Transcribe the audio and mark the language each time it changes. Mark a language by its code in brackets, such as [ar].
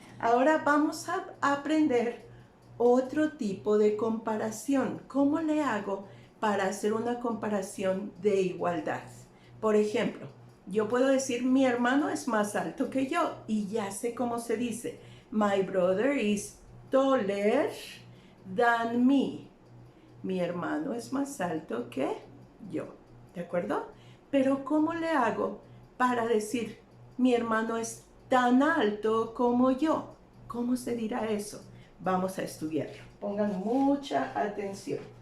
[es] Ahora vamos a aprender otro tipo de comparación. ¿Cómo le hago para hacer una comparación de igualdad? Por ejemplo, yo puedo decir, mi hermano es más alto que yo, y ya sé cómo se dice. [en] My brother is taller than me. [es] Mi hermano es más alto que yo. ¿De acuerdo? Pero ¿cómo le hago para decir, mi hermano es tan alto como yo? ¿Cómo se dirá eso? Vamos a estudiarlo. Pongan mucha atención.